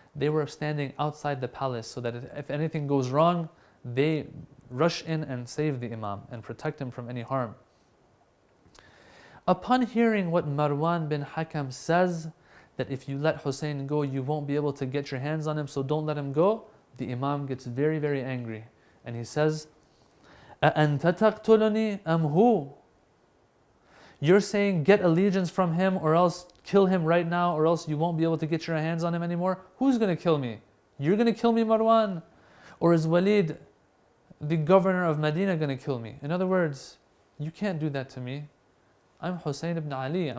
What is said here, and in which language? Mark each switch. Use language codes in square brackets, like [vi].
[en] They were standing outside the palace so that if anything goes wrong, they rush in and save the Imam and protect him from any harm. Upon hearing what Marwan bin Hakam says, that if you let Husayn go, you won't be able to get your hands on him, so don't let him go, the Imam gets very, very angry. And he says, [ar] أَأَنْتَ تَقْتُلُنِي أَمْ هُوَ? [en] You're saying get allegiance from him or else kill him right now or else you won't be able to get your hands on him anymore? Who's going to kill me? You're going to kill me, Marwan? Or is Walid, the governor of Medina, going to kill me? In other words, you can't do that to me. I'm Husayn ibn Ali.